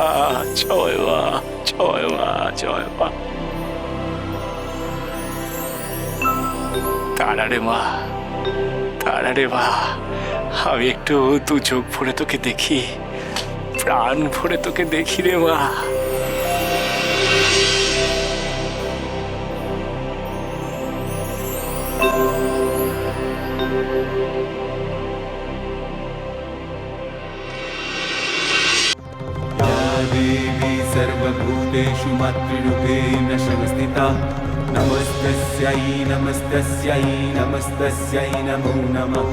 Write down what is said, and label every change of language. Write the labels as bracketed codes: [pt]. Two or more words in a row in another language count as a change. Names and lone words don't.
[bn] জয় মা, জয় মা, জয় মা। তারা রে মা, তারা রে মা, আমি একটু দু চোখ ভরে তোকে দেখি, প্রাণ ভরে তোকে দেখি রে মা। [sa] देवी सर्वभूतेषु मातृरूपेण संस्थिता नमस्तस्यै नमस्तस्यै नमस्तस्यै नमो नमः।